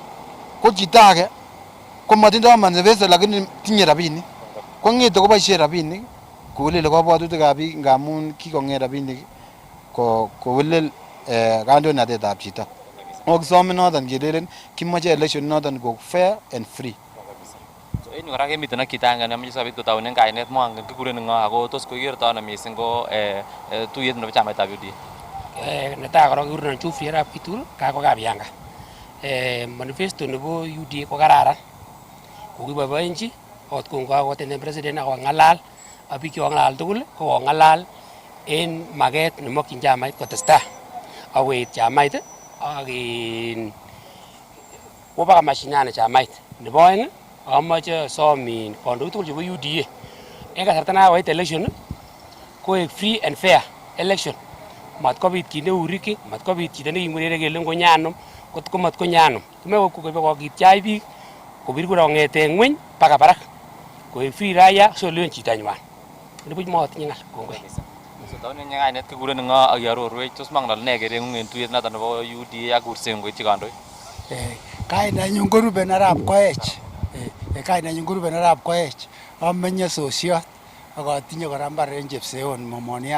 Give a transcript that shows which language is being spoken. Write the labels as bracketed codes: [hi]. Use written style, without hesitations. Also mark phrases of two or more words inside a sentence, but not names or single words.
[kln] Ko chito age ko motindoo manifesto lakini tinye rabinik. Ko ng'ete koboisien rabinik koweleli kabwatutikab biik ngamun kikong'et rabinik kowelel kandoinatetab chito. Ako kisome noton kelelen kimoche election noton koik [en] fair and free. [kln] So en yu kora kemiten ak chito agenge nemoche sikobit kotounen kainet mongen kikuren ng'o ako tos koikerto ano mising ko tuyet nebo chamaitab UDA? Netai korong kikurenon Geoffrey Arap Kitul kako Kabianga. Manifesto nebo UDA ko kararan. Kokiboiboenchi ot kokakotenden president akong'alal ak biik chekong'alal tugul ko kong'alal en maket nemokyin chamait kotestai akoet chamait ak kwo baka mashinani chamait. Nebo oeng amoche asom kandoik tugul chebo UDA en kasarta nekakoit election koek [en] free and fair election. [kln] Matkobit kit neu riki, matkobit chito nekingurere kele ngonyanom kot ko matkonyanom. Kimoe kokityaach biik kobir kura kong'eten ng'weny baka barak koek free raia solewen chitanywan. Nibuch motinye ng'al. Kongoi. So tounen kainet kikuren ng'o ak iarorwech tos mang'al ne kereng'ung en tuyet noton nebo UDA ak kurseng'ung koityi kandoik? Kainenyun ko Ruben Arap Koech. Kainenyun ko Ruben Arap Koech. Amenye sosiot ak atinye kora mbar en Chepseon Momoniat.